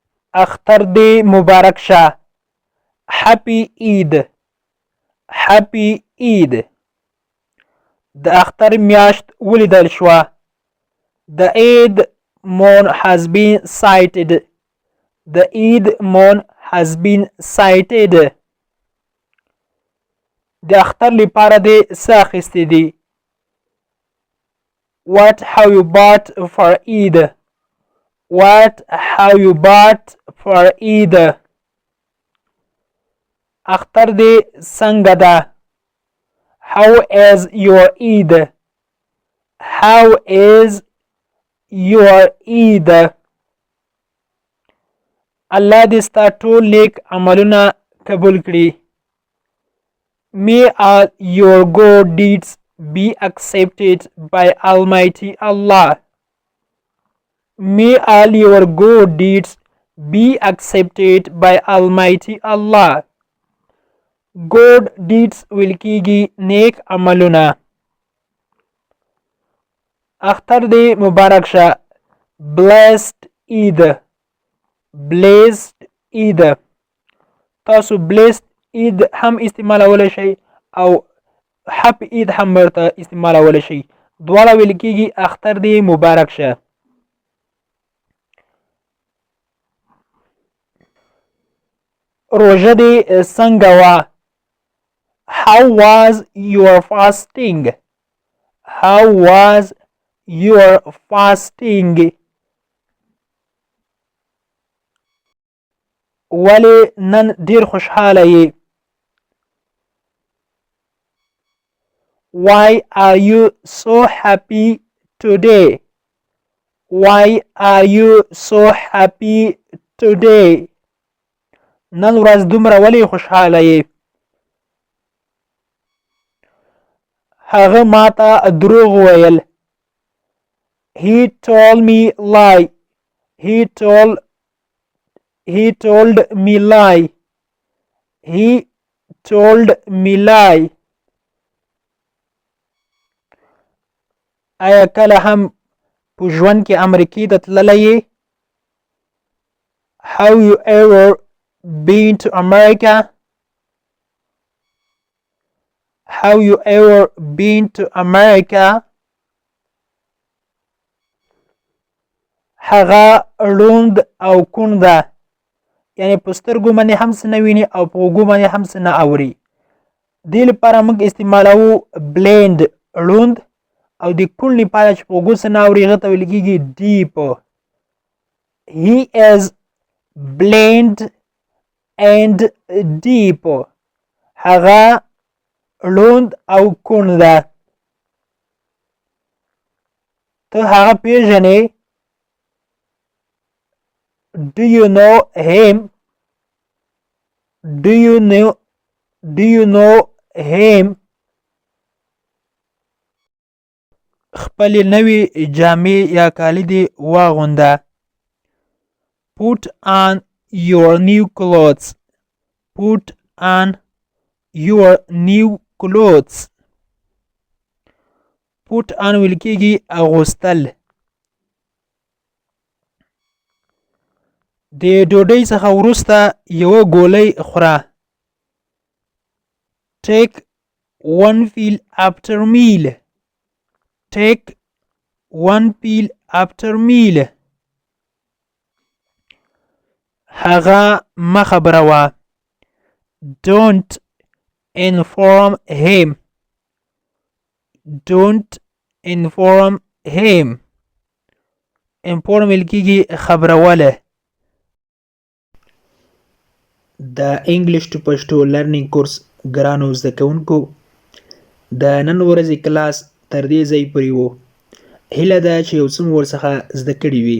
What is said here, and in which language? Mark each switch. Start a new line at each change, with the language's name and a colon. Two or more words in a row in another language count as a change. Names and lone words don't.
Pashto: اختر دې مبارک شه.
English: Happy Eid. Happy Eid.
Pashto: د اختر میاشت ولیدل شوه.
English: The Eid moon has been sighted. The Eid moon has been sighted.
Pashto: د اختر لپاره دې څه اخیستې دي؟
English: What have you bought for Eid? What have you bought for Eid?
Pashto: اختر دې څنګه ده؟
English: How is your Eid? How is your Eid?
Pashto: الله دې ستا ټول نیک عملونه قبول کړي.
English: May all your good deeds be accepted by Almighty Allah. May all your good deeds be accepted by Almighty Allah. Good deeds will
Pashto: کیږي نیک عملونه. اختر دې مبارک شه.
English: Blessed Eid. Blessed Eid.
Pashto: تاسو
English: blessed Eid
Pashto: هم استعمالولی شئ او
English: Happy Eid
Pashto: هم ورته استعمالولی شئ. دواړه ویل کیږي اختر دې مبارک شه. روژه دې څنګه وه؟
English: How was your fasting? How was your fasting?
Pashto: ولې نن ډېر خوشحاله یې؟
English: Why are you so happy today? Why are you so happy today?
Pashto: نن ورځ دومره ولې خوشحاله یې؟ هغه ماته دروغ ویل.
English: He told me lie. He told me lie. He told me lie.
Pashto: آیا کله هم په ژوند کې امریکې ته تللی یې؟
English: Have you ever been to America? Have you ever been to America?
Pashto: هغه ړوند او کوڼ ده. یعنې په سترګو باندې هم څه نه ویني او په غوږو باندې هم څه نه اوري. دې لپاره موږ استعمالوو blind ړوند او د کوڼ لپاره چې په غوږو څه نه اوري هغه ته ویل کېږي deep.
English: He is blind and deep.
Pashto: هغه ړوند او کوڼ ده. ته هغه پیژنې؟
English: Do you know him? Do you know him?
Pashto: خپلې نوې جامې یا کالي دې واغونده.
English: Put on your new clothes. Put on your new clothes. Put on
Pashto: ویل کېږي اغوستل. د ډوډۍ څخه وروسته یوه ګولۍ خوره.
English: Take one pill after meal. Take one pill after meal.
Pashto: هغه مه خبروه.
English: Don't inform him. Don't inform him.
Pashto: Inform ویل کېږي خبروله. د
English: English to Pashto learning course
Pashto: ګرانو زده کوونکو، د نن ورځې کلاس تر دې ځای پورې و. هیله ده چې یو څه مو ورڅخه زده کړي وي.